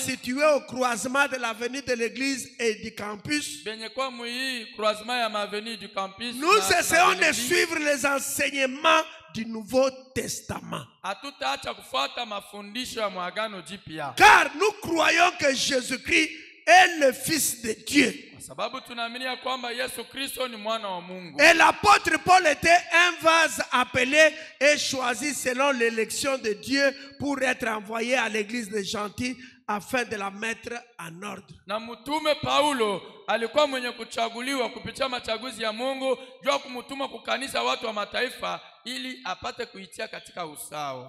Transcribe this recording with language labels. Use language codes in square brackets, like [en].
[fr] situé au croisement de l'avenue de l'église et du campus, [sw] benye kwa mui croisement ya avenue du campus, [fr] nous essayons de suivre les enseignements du Nouveau Testament. [sw] hatutaacha kufuata mafundisho ya Mwagano Jipya. [fr] Car nous croyons que Jésus-Christ est le Fils de Dieu. [sw] Kwa sababu tunaamini ya kwamba Yesu Kristo ni mwana wa Mungu. [fr] Et l'apôtre Paul était un vase appelé et choisi selon l'élection de Dieu pour être envoyé à l'église des gentils afin de la mettre en ordre. [sw] Na mtume Paulo alikuwa mwenye kuchaguliwa kupitia machaguzi ya Mungu jua kumtuma kukanisa watu wa mataifa ili apate kuitia katika usawa.